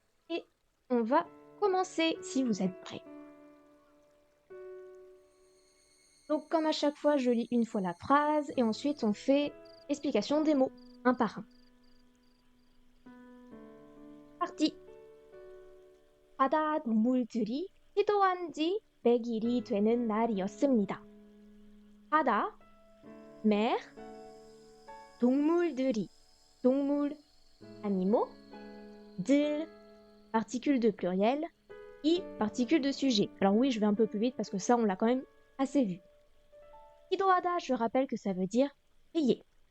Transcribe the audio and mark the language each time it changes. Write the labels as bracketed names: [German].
[French] Et on va commencer si vous êtes prêts. Donc comme à chaque fois, je lis une fois la phrase et ensuite on fait explication des mots, un par un. Parti. [Korean] 바다 동물들이 기도한 지 100일이 되는 날이었습니다. [French] 바다, mer, 동물들이, 동물, animaux, 들, particule de pluriel, i, particule de sujet. Alors oui, je vais un peu plus vite parce que ça, on l'a quand même assez vu. 기도하다, je rappelle que ça veut dire prier.